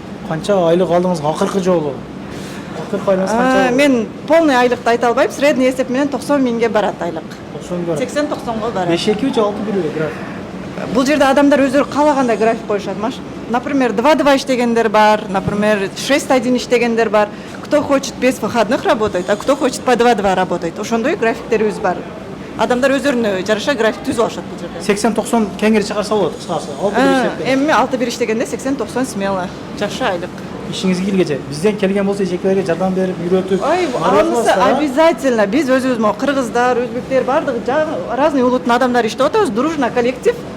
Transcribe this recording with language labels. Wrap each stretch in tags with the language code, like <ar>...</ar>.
<ky>Канча айлык алдыңыз акыркы жолу? Акыркы айлыгыңыз канча? Мен</ky> <ru>полный</ru> <ky>айлыкты айта албайм.</ky> <ru>Средний</ru> <ky>эсеп менен 90 миңге барат айлык. 90 барат. 80-90го барат. 5-2 же 6-1 график? Бул жерде адамдар өздөрү каалагандай график коюшат. Например, 2-2 иштегендер бар, например, 6-1 иштегендер бар.</ky> <ru>Кто хочет без выходных работать, а кто хочет по 2-2 работать.</ru> <ky>Ошондой графиктерибиз бар. Адамдар өздөрүнө жараша график түзүп алышат бул жерде. 80-90 кеңири чыгарса болот, кыскасы. 6-1 иштеп. Эми 6-1 иштегенде 80-90 смело. Жакшы айлык. Ишиңизге келгече. Бизден келген болсо эжекелерге жардам берип, үйрөтүп. Ой, анысы</ky> <ru>обязательно.</ru> <ky>Биз өзүбүз могу кыргыздар, өзбектер бардыгы</ky> <ru>разный</ru> <ky>улуттун адамдары иштеп атабыз,</ky> <ru>дружно коллектив.</ru>